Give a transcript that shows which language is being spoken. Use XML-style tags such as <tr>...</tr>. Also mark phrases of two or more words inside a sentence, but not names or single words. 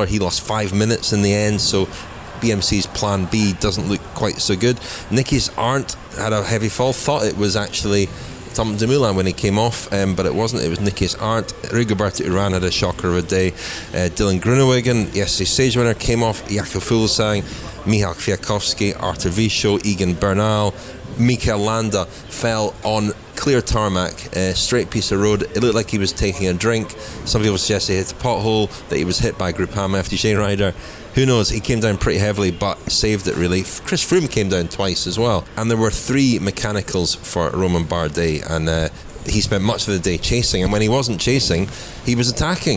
<en>He lost 5 minutes in the end, so BMC's plan B doesn't look quite so good. Nicky's Arndt had a heavy fall. Thought it was actually Tom Dumoulin when he came off, but it wasn't. It was Nikias Arndt. Rigoberto Urán had a shocker of a day. Dylan Groenewegen, yesterday's stage winner, came off. Jakob Fuglsang, Michał Kwiatkowski, Arthur Vichot, Egan Bernal, Mikel Landa fell on clear tarmac, straight piece of road. It looked like he was taking a drink. Some people suggest he hit a pothole, that he was hit by a Groupama FDJ rider. Who knows? He came down pretty heavily, but saved it really. Chris Froome came down twice as well. And there were 3 mechanicals for Romain Bardet, and he spent much of the day chasing, and when he wasn't chasing, he was attacking.</en>